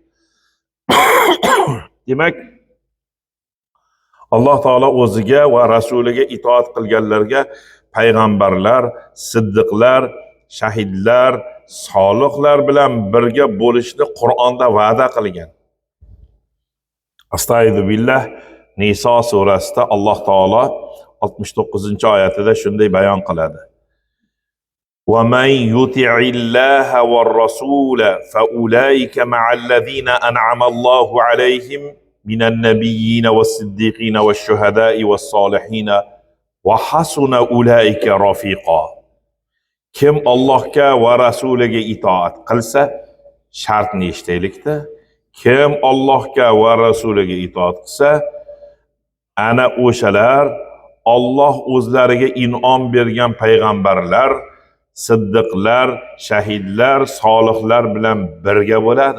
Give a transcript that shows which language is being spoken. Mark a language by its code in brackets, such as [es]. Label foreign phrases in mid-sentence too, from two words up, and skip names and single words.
[uz] Demak, Alloh taolo o'ziga va rasuliga itoat qilganlarga payg'ambarlar, siddiqlar, shahidlar, solihlar bilan birga bo'lishni Qur'onda va'da qilgan. Astagfirullah, Niso surasida Alloh taolo 69-oyatida shunday bayon qiladi. [ar] وَمَنْ يُطِعِ اللَّهَ وَالرَّسُولَ فَأُولَٰئِكَ مَعَ الَّذِينَ أَنْعَمَ اللَّهُ عَلَيْهِمْ مِنَ النَّبِيِّينَ وَالصِّدِّيقِينَ وَالشُّهَدَاءِ وَالصَّالِحِينَ وَحَسُنَ أُولَٰئِكَ رَفِيقًا. [uz] Kim Allohga va rasuliga itoat qilsa, shartni eshitaylikda. Kim Allohga va rasuliga itoat qilsa, ana o'shalar Alloh o'zlariga in'om bergan payg'ambarlar, siddiqlar, shahidlar, solihlar bilan birga bo'ladi.